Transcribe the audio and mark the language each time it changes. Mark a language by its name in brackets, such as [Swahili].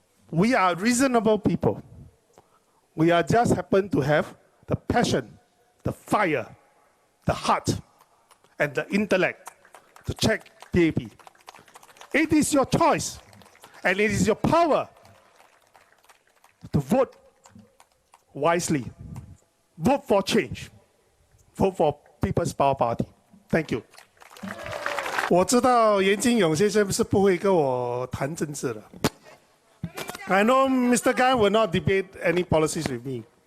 [English] We are reasonable people. We are just happen to have the passion, the fire, the heart, and the intellect to check PAP. It is your choice, and it is your power to vote wisely. Vote for change. Vote for People's Power Party. Thank you. [Chinese] 我知道严金勇先生是不会跟我谈政治的。 [English] I know Mr. Gan will not debate any policies with me.